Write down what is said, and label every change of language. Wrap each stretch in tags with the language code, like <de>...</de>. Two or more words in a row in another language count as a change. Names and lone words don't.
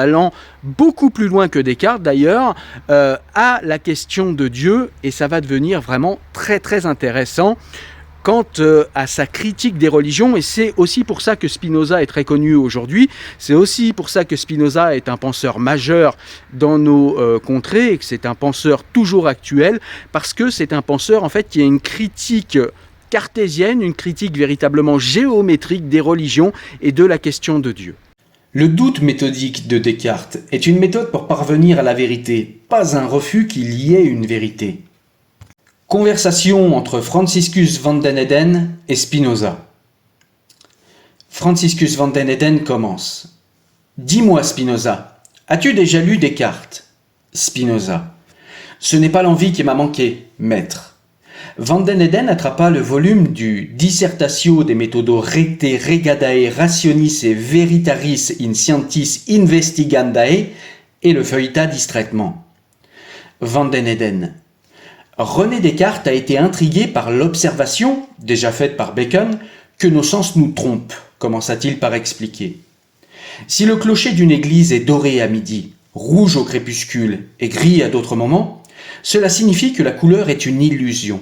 <fr>allant beaucoup plus loin que Descartes d'ailleurs à la question de Dieu et ça va devenir vraiment très très intéressant quant à sa critique des religions, et c'est aussi pour ça que Spinoza est très connu aujourd'hui, c'est aussi pour ça que Spinoza est un penseur majeur dans nos contrées, et que c'est un penseur toujours actuel, parce que c'est un penseur en fait qui a une critique cartésienne, une critique véritablement géométrique des religions et de la question de Dieu. Le doute méthodique de Descartes est une méthode pour parvenir à la vérité, pas un refus qu'il y ait une vérité. Conversation entre Franciscus van den Eden et Spinoza. Franciscus van den Eden commence. « Dis-moi, Spinoza, as-tu déjà lu Descartes ?» Spinoza. « Ce n'est pas l'envie qui m'a manqué, maître. » Van den Eden attrapa le volume du Dissertatio de Methodo Recte Regadae Rationis et Veritaris in Scientis Investigandae et le feuilleta distraitement. Van den Eden. René Descartes a été intrigué par l'observation, déjà faite par Bacon, que nos sens nous trompent, commença-t-il par expliquer. Si le clocher d'une église est doré à midi, rouge au crépuscule et gris à d'autres moments, cela signifie que la couleur est une illusion.</fr>